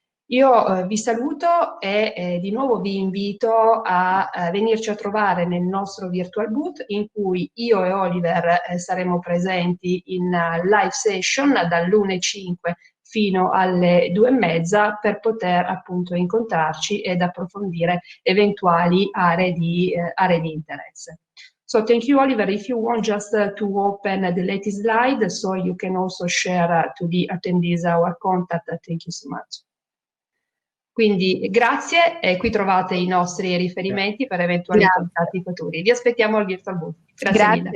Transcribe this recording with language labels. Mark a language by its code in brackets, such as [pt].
[it] Io vi saluto e di nuovo vi invito a venirci a trovare nel nostro virtual booth, in cui io e Oliver saremo presenti in live session dall'1:05 fino alle 2:30 per poter appunto incontrarci ed approfondire eventuali aree di interesse. [en] So thank you, Oliver. If you want just to open the latest slide, so you can also share to the attendees our contact. Thank you so much. [it] Quindi grazie, e qui trovate i nostri riferimenti per eventuali contatti futuri. Vi aspettiamo al virtual booth. Grazie mille.